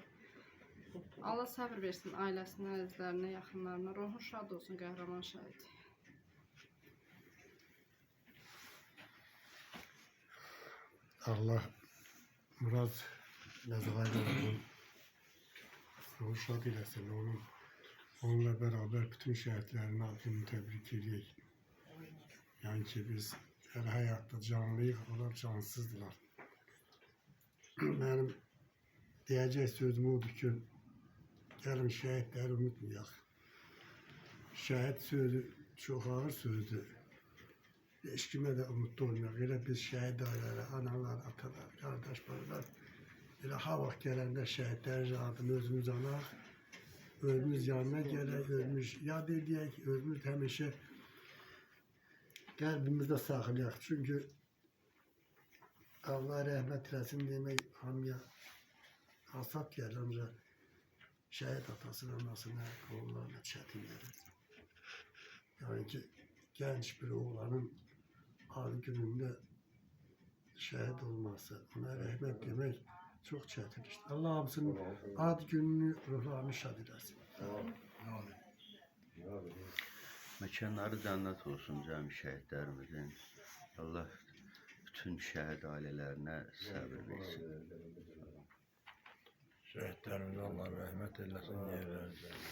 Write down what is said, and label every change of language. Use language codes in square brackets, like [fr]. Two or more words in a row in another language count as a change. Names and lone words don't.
[az] Allah səbir versin ailəsinə, əzizlərinə, yaxınlarına. Ruhun şad olsun qəhrəman şəhid. Allah Muraz Məzahiroğlu'nun ruhu şad eləsin. [tr] Onunla beraber bütün şehitlerin adını tebrik ediyoruz. Yani ki biz her hayatta canlıyıq, onlar cansızdılar. Benim diyecek sözüm odur ki, gelin şehitleri unutmayaq. Şehit sözü çok ağır sözdür. [az] Heç kimə də unutdu olmayaq. Elə biz şəhid ailələri, analar, atalar, qardaş, balalar, elə ha vaxt gələndə şəhidlərin adını özümüz anaq, özümüz yanına gələk, özümüz yad edək, özümüz həmişə qəlbimizdə saxlayaq. Çünki Allah rəhmət eləsin demək hamıya hasat gəlir, ancaq şəhid atasına, anasına, oğullarına çətin gəlir. Yəni ki, [tr] genç bir oğlanın ad gününde şehit olması, ona rahmet demek çok çetin işte. [az] Allah hamısının ad gününü, ruhlarını şad eləsin. Məkanları cənnət olsun cəmi şəhidlərimizin. Allah bütün şəhid ailələrinə səbir versin. Şəhidlərimizə Allah rəhmət eləsin, yerlərimizə.